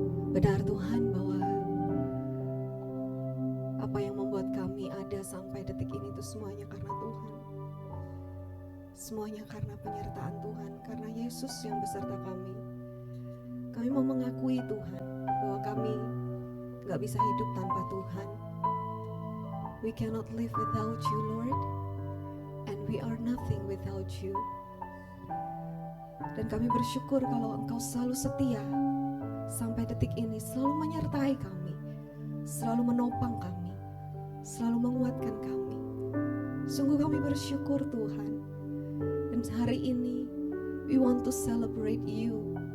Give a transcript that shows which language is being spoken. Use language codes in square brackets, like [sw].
[id] Benar Tuhan bahwa apa yang membuat kami ada sampai detik ini itu semuanya karena Tuhan. Semuanya karena penyertaan Tuhan, karena Yesus yang beserta kami. Kami mau mengakui Tuhan bahwa kami gak bisa hidup tanpa Tuhan. [en] We cannot live without you, Lord, and we are nothing without you. [id] Dan kami bersyukur kalau Engkau selalu setia sampai detik ini, selalu menyertai kami, selalu menopang kami, selalu menguatkan kami. Sungguh kami bersyukur Tuhan. Dan hari ini we want to celebrate you.